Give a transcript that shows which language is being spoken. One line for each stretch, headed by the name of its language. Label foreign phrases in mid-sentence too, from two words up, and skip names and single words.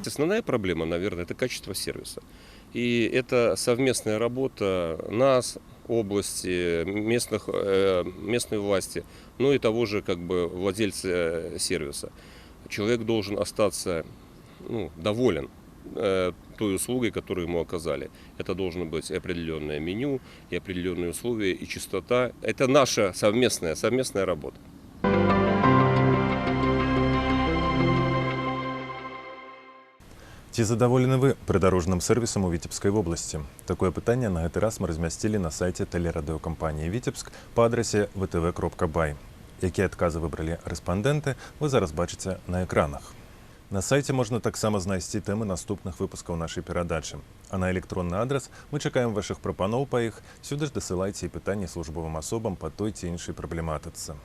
Russian: Основная проблема, наверное, это качество сервиса. И это совместная работа нас, области, местной власти, ну и того же владельца сервиса. Человек должен остаться доволен той услугой, которую ему оказали. Это должно быть определенное меню, и определенные условия, и чистота. Это наша совместная работа.
Belarusian: Ці задаволены вы прыдарожным сервисом у
Russian: Витебской области?
Belarusian: Такое пытанне на гэты раз мы размясцілі на сайте тэлерадыёкампаніі Витебск по адрасе vtv.by. Якія адказы выбралі рэспандэнты, вы зараз бачыце на экранах. На сайте можна таксама знайсці тэмы наступных выпускаў нашай перадачы. А на электронны адрас мы чакаем вашых прапаноў па іх. Сюды ж дасылайце і пытанні службовым асобам па той ці іншай праблематыцы.